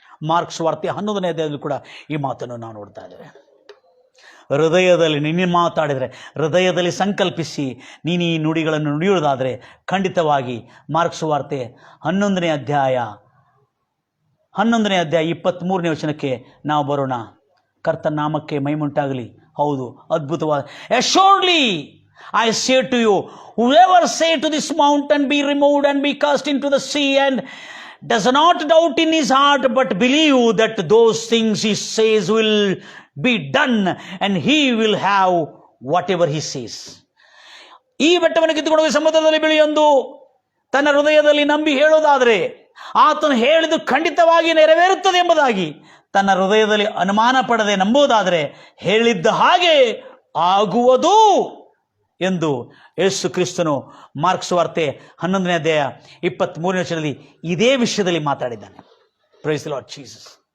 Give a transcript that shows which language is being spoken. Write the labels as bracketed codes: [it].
[kn] Mark ಸುವಾರ್ತೆ 11ನೇ ಅಧ್ಯಾಯದಲ್ಲಿ ಕೂಡ ಈ ಮಾತನ್ನು ನಾವು ನೋಡ್ತಾ ಇದ್ದೇವೆ. ಹೃದಯದಲ್ಲಿ ನೀನು ಮಾತಾಡಿದರೆ, ಹೃದಯದಲ್ಲಿ ಸಂಕಲ್ಪಿಸಿ ನೀನು ಈ ನುಡಿಗಳನ್ನು ನುಡಿಯುವುದಾದರೆ ಖಂಡಿತವಾಗಿ ಮಾರ್ಕ್ ಸುವಾರ್ತೆ 11ನೇ ಅಧ್ಯಾಯ 23ನೇ ವಚನಕ್ಕೆ ನಾವು ಬರೋಣ. ಕರ್ತನ ನಾಮಕ್ಕೆ ಮಹಿಮೆಯುಂಟಾಗಲಿ. ಹೌದು, ಅದ್ಭುತವಾದ [en] Assuredly I say to you, whoever say to this mountain, be removed and be cast into the sea, and does not doubt in his heart, but believe that those things he says will be done, and he will have whatever he says. [kn] ಈ ಬೆಟ್ಟವನ್ನು ಕಿತ್ತುಕೊಂಡು ಹೋಗಿ ಸಮುದ್ರದಲ್ಲಿ ಬೀಳೆಂದು ತನ್ನ ಹೃದಯದಲ್ಲಿ ನಂಬಿ ಹೇಳೋದಾದರೆ ಆತನು ಹೇಳಿದ್ದು ಖಂಡಿತವಾಗಿ ನೆರವೇರುತ್ತದೆ ಎಂಬುದಾಗಿ ತನ್ನ ಹೃದಯದಲ್ಲಿ ಅನುಮಾನ ಪಡದೆ ನಂಬುವುದಾದರೆ ಹೇಳಿದ್ದ ಹಾಗೆ ಆಗುವುದು ಎಂದು ಯೇಸು ಕ್ರಿಸ್ತನು ಮಾರ್ಕ್ ಸುವಾರ್ತೆ 11ನೇ ಅಧ್ಯಾಯ 23ನೇ ವಚನದಲ್ಲಿ ಇದೇ ವಿಷಯದಲ್ಲಿ ಮಾತಾಡಿದ್ದಾನೆ. [en] Praise the Lord Jesus.